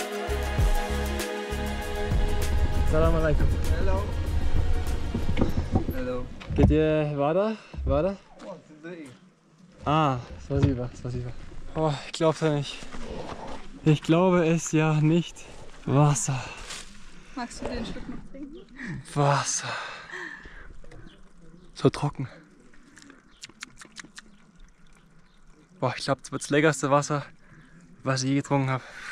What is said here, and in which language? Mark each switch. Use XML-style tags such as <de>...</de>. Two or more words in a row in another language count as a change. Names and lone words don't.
<ar>سلام عليكم.</ar> <de>Hallo.</de> <en>Hello.</en> <de>Geht ihr weiter? Weiter?</de> <ru>Ах, спасибо, спасибо.</ru> <de>Oh, ich glaub's ja nicht. Ich glaube es ja nicht. Wasser. Magst du den Schluck noch trinken? Wasser. So trocken. Boah, ich glaube, das wird das leckerste Wasser, was ich je getrunken habe.</de>